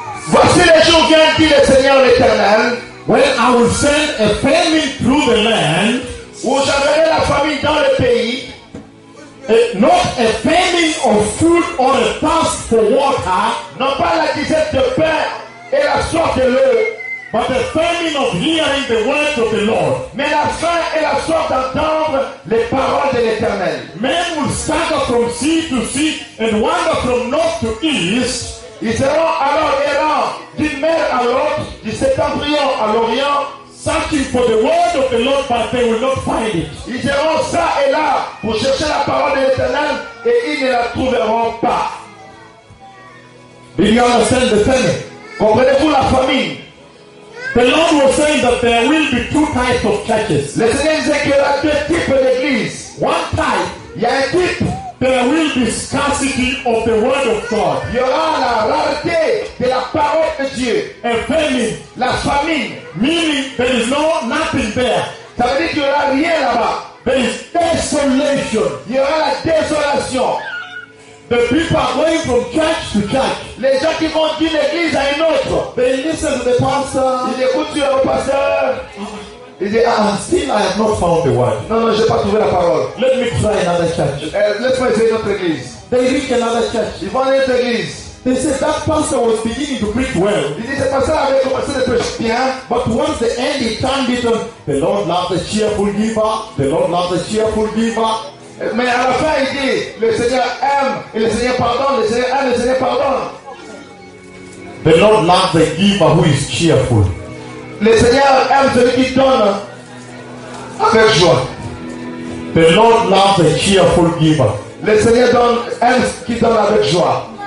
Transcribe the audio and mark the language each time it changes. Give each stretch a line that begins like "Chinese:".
French: Voici les jours qui viennent, dit le Seigneur l'Éternel.
English: When I will send a famine through the land,
French: où j'enverrai la famine dans le pays,
English: not a famine of food or a thirst for water,
French: non pas la disette de pain et la soif de l'eau,
English: but the famine of hearing the words of the Lord.
French: Mais la faim et la soif d'entendre les paroles de l'Éternel.
English: Men will stagger from sea to sea and wander from north to east.
French: Ils seront alors errants d'une mer à l'autre, du septentrion à l'Orient,
English: searching for the word of the Lord, but they will not find it.
French: Ils seront ça et là pour chercher la parole de l'Éternel et ils ne la trouveront pas.
English: Did you understand the famine?
French: Comprenez-vous la famine?
English: The Lord was saying that there will be two types of churches.
French: Le Seigneur disait qu'il y a deux types d'églises.
English: One type,
French: il y a un type,
English: there will be scarcity of the word of God.
French: Il y aura la rareté de la parole de Dieu.
English: A famine,
French: la famine,
English: meaning there is nothing there.
French: Ça veut dire qu'il n'y aura rien là-bas.
English: There is desolation.
French: Il y aura la désolation.
English: The people are going from church to church.
French: Les gens qui vont d'une église à une autre.
English: They listen to the pastor.
French: Ils écoutent le pasteur. Ils disent,
English: ah, still I have not found the word.
French: Non, j'ai pas trouvé la parole.
English: Let me try another church.
French: Laisse-moi essayer une autre église.
English: They reach another church.
French: Ils vont à une autre église.
English: They said that pastor was beginning to preach well. But once the end, he turned it on. The Lord loves a cheerful giver. The Lord loves a cheerful giver.
French: Mais à la fin, il dit, le Seigneur aime et le Seigneur pardonne, le Seigneur aime, le Seigneur pardonne.
English: The Lord loves a giver who is cheerful.
French: Le Seigneur aime celui qui donne avec joie.
English: The Lord loves a cheerful giver.
French: Le Seigneur donne, aime qui donne avec joie.